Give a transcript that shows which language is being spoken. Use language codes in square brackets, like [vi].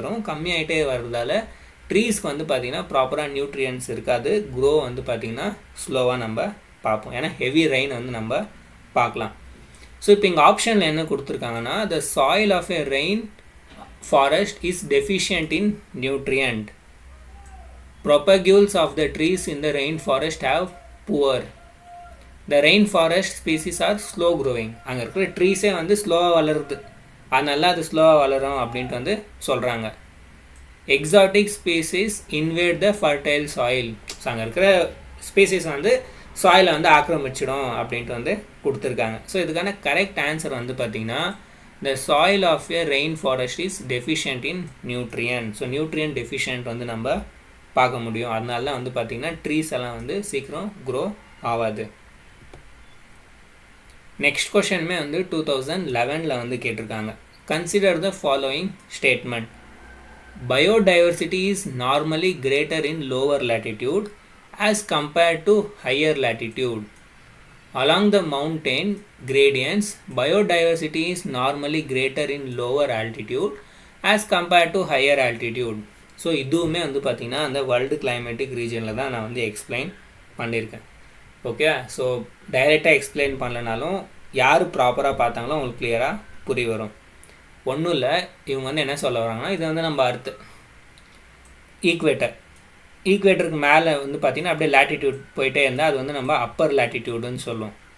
[ta] கம்மியாகிட்டே வர்றதால ட்ரீஸ்க்கு வந்து பார்த்திங்கன்னா ப்ராப்பராக நியூட்ரியன்ஸ் இருக்காது. க்ரோ வந்து பார்த்திங்கன்னா ஸ்லோவாக நம்ம பார்ப்போம். ஏன்னா ஹெவி ரெயின் வந்து நம்ம பார்க்கலாம். ஸோ இப்போ இங்கே ஆப்ஷனில் என்ன கொடுத்துருக்காங்கன்னா, [en] The soil of a rain forest is deficient in nutrient. Propagules of the trees in the rainforest have poor. The rainforest species are slow growing. [ta] அங்கே இருக்கிற ட்ரீஸே வந்து ஸ்லோவாக வளருது, அதனால அது ஸ்லோவாக வளரும் அப்படின்ட்டு வந்து சொல்கிறாங்க. [en] Exotic species invade the fertile soil. [ta] ஸோ அங்கே இருக்கிற ஸ்பீசிஸ் வந்து சாயிலை வந்து ஆக்கிரமிச்சிடும் அப்படின்ட்டு வந்து கொடுத்துருக்காங்க. ஸோ இதுக்கான கரெக்ட் ஆன்சர் வந்து பார்த்திங்கன்னா, [en] the soil of a rainforest is deficient in nutrient. [ta] So nutrient deficient வந்து நம்ம பார்க்க முடியும். அதனால தான் வந்து பார்த்திங்கன்னா ட்ரீஸ் எல்லாம் வந்து சீக்கிரம் க்ரோ ஆகாது. நெக்ஸ்ட் கொஷனுமே வந்து 2011 வந்து கேட்டிருக்காங்க. [en] Consider the following statement. Biodiversity is normally greater in lower latitude as compared to higher latitude. Along the mountain gradients, biodiversity is normally greater in lower altitude as compared to higher altitude. [ta] So இதுவுமே வந்து பார்த்திங்கன்னா அந்த world climatic ரீஜனில் தான் நான் வந்து explain பண்ணியிருக்கேன். Okay, so டைரெக்டாக எக்ஸ்பிளைன் பண்ணலனாலும் யார் ப்ராப்பராக பார்த்தாங்களோ உங்களுக்கு கிளியராக புரிய வரும். ஒன்றும் இல்லை, இவங்க வந்து என்ன சொல்ல வராங்கன்னா, இது வந்து நம்ம அர்த்து ஈக்குவேட்டருக்கு மேலே வந்து பார்த்திங்கன்னா அப்படியே லேட்டிடியூட் போயிட்டே இருந்தால் அது வந்து நம்ம அப்பர் லேட்டிடியூடுன்னு சொல்லுவோம்.